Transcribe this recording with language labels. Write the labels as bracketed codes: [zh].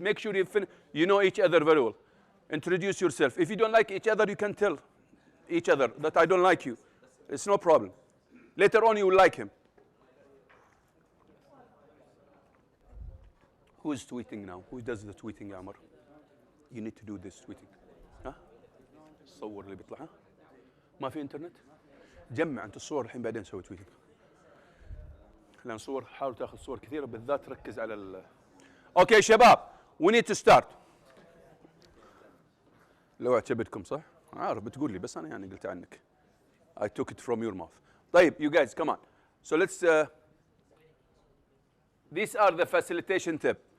[en] Make sure you know each other very well. Introduce yourself. If you don't like each other, you can tell each other that I don't like you. It's no problem. Later on, you will like him. Who is tweeting now? Who does the tweeting, Amr? You need to do this tweeting. [ar] ها؟ الصور اللي بيطلع ها؟ ما في انترنت؟ جمع انت الصور الحين بعدين سوي تويتنج. لان صور حاول تاخذ صور كثيره بالذات ركز على ال. اوكي شباب [en] we need to start. [ar] لو عجبتكم صح؟ عارف بتقول لي بس انا يعني قلت عنك. [en] I took it from your mouth. [ar] طيب [en] you guys come on. So let's these are the facilitation tip.